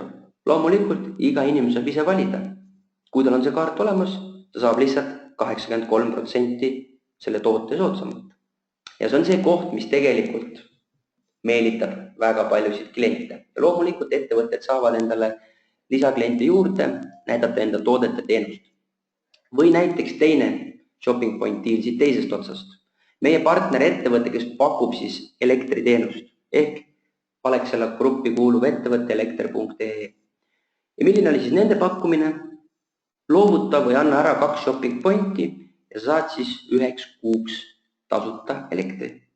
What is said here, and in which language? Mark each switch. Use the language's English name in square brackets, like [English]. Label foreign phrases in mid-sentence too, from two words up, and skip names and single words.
[Estonian] Loomulikult iga inimene saab ise valida. Kui tal on see kaart olemas, ta saab lihtsalt 83% selle toote soodsamalt. Ja see on see koht, mis tegelikult meelitab väga paljusid kliente. Ja loomulikult ettevõtted saavad endale lisakliente juurde, näidata enda toodet ja teenust. Või näiteks teine [English] shopping point deal [Estonian] siit teisest otsast. Meie partner ettevõte, kes pakub siis elektriteenust ehk Alexela gruppi kuuluv ettevõte elekter.ee. Ja milline oli siis nende pakkumine? Loovuta või anna ära 2 [English] shopping pointi [Estonian] ja saad siis 1 kuuks tasuta elektri.